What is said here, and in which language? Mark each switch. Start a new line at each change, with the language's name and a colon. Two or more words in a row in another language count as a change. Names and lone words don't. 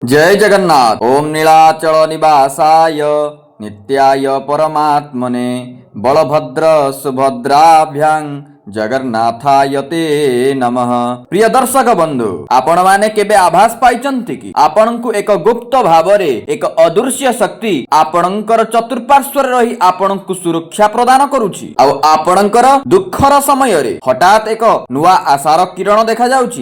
Odia: ଜୟ ଜଗନ୍ନାଥ।
Sanskrit: ओम नीलाचल निवासाय नित्याय परमात्मने बलभद्र सुभद्राभ्यां जगन्नाथाय ते नमः।
Odia: ପ୍ରିୟ ଦର୍ଶକ ବନ୍ଧୁ, ଆପଣ ମାନେ କେବେ ଆଭାସ ପାଇଚନ୍ତି କି ଆପଣଙ୍କୁ ଏକ ଗୁପ୍ତ ଭାବରେ ଏକ ଅଦୃଶ୍ୟ ଶକ୍ତି ଆପଣଙ୍କର ଚତୁର୍ପାର୍ଶ୍ୱ ରହି ଆପଣଙ୍କୁ ସୁରକ୍ଷା ପ୍ରଦାନ କରୁଛି ଆ ଆପଣଙ୍କର ଦୁଖର ସମୟ ରେ ହଠାତ ଏକ ନୁଆ ଆଶାର କିରଣ ଦେଖା ଯାଉଛି।